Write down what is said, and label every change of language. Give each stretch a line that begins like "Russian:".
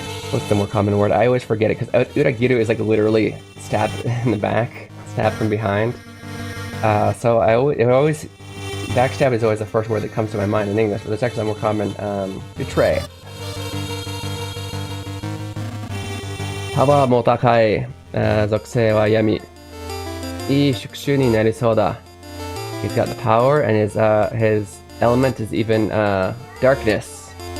English: What's the more common word? I always forget it because uragiru is like literally stab in the back, stab from behind. So backstab is always the first word that comes to my mind in English, but it's actually more common. Betray.
Japanese: パワーも高い、属性は闇。いい宿主になりそうだ。
English: He's got the power, and his element is even darkness.